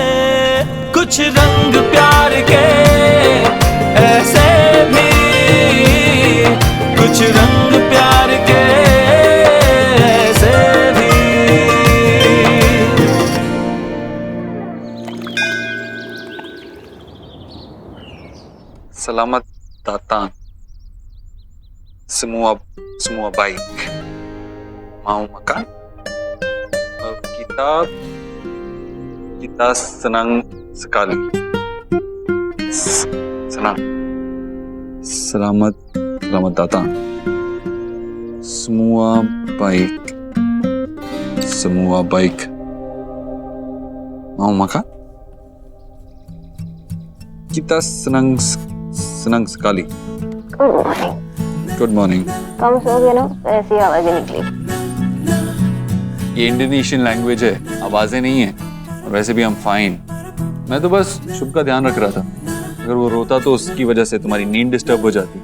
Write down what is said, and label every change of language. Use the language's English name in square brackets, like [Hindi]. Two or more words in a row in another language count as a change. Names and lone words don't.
[Hindi] कुछ रंग प्यार के ऐसे भी, कुछ रंग प्यार के ऐसे भी। [Indonesian] Selamat datang, semua baik, mau makan? Kita senang sekali. Senang. Selamat datang. Semua baik. Semua baik. Mau makan? Kita senang sekali. [English] Good morning. Good morning. [Hindi] कम सो गए ना, ऐसी आवाजें निकली। ये इंडोनेशियन लैंग्वेज है, आवाजें नहीं है। और वैसे भी हम फाइन। मैं तो बस शुभ का ध्यान रख रहा था। अगर वो रोता तो उसकी वजह से तुम्हारी नींद डिस्टर्ब हो जाती।